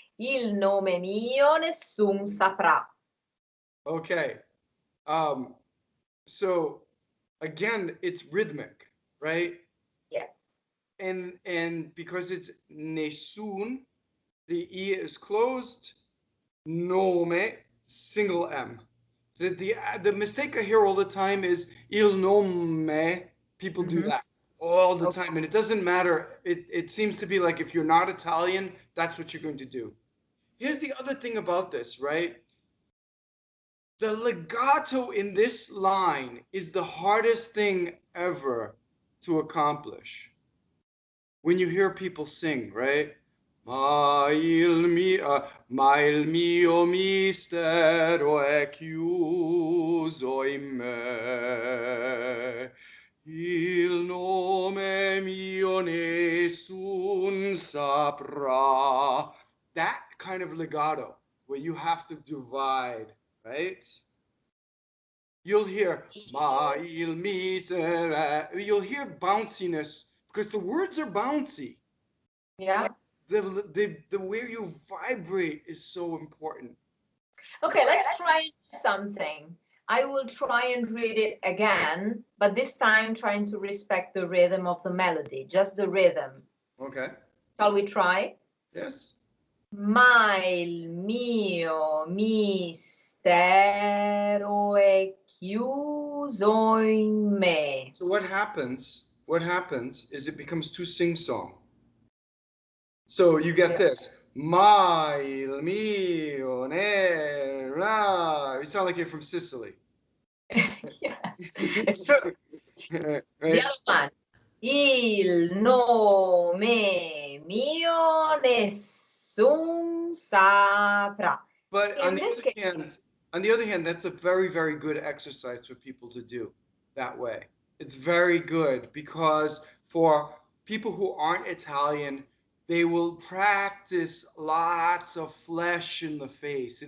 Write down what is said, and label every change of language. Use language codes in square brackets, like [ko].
[it] Il nome mio nessun saprà. [en] Okay. So again, it's rhythmic, right? Yeah. And because it's nessun, the E is closed, nome, single M. The mistake I hear all the time is il nome. People do that all the time, and it doesn't matter. It seems to be like if you're not Italian, that's what you're going to do. Here's the other thing about this, right? The legato in this line is the hardest thing ever to accomplish. When you hear people sing, right? [it] Ma il mio mistero è chiuso in me, il nome mio nessun saprà. [en] That kind of legato, where you have to divide, right? You'll hear ma il misere. You'll hear bounciness because the words are bouncy. Yeah. The way you vibrate is so important. Okay, let's try and do something. I will try and read it again, but this time trying to respect the rhythm of the melody, just the rhythm. Okay. Shall we try? Yes. [it] Ma il mio mistero è chiuso in me. [en] So what happens is it becomes too sing-song. So you get this. [it] Ma il mio nera. [en] You sound like you're from Sicily. Yeah, it's true. Right? The other one. [it] Il nome mio nessun saprà. [en] But on the other hand, that's a very, very good exercise for people to do that way. It's very good because for people who aren't Italian, they will practice lots of flesh in the face.